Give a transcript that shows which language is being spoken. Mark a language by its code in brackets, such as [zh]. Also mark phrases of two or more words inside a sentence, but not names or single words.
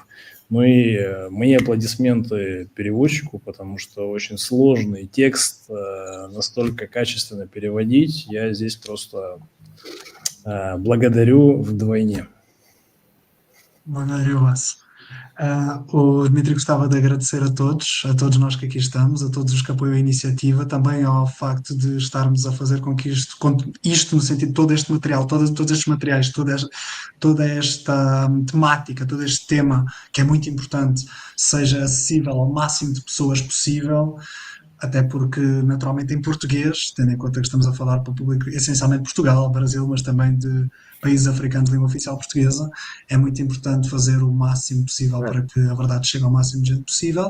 [ru] Ну и мои аплодисменты переводчику, потому что очень сложный текст настолько качественно переводить, я здесь просто благодарю vdвойне. Благодарю вас. [pt] O Dmitry gostava de agradecer a todos nós que aqui estamos, a todos os que apoiam a iniciativa, também ao facto de estarmos a fazer com que isto no sentido de todo este material, todos estes materiais, toda esta temática, todo este tema, que é muito importante, seja acessível ao máximo de pessoas possível, até porque, naturalmente, em português, tendo em conta que estamos a falar para o público essencialmente Portugal, Brasil, mas também de países africanos de língua oficial portuguesa, é muito importante fazer o máximo possível para que a verdade chegue ao máximo de gente possível.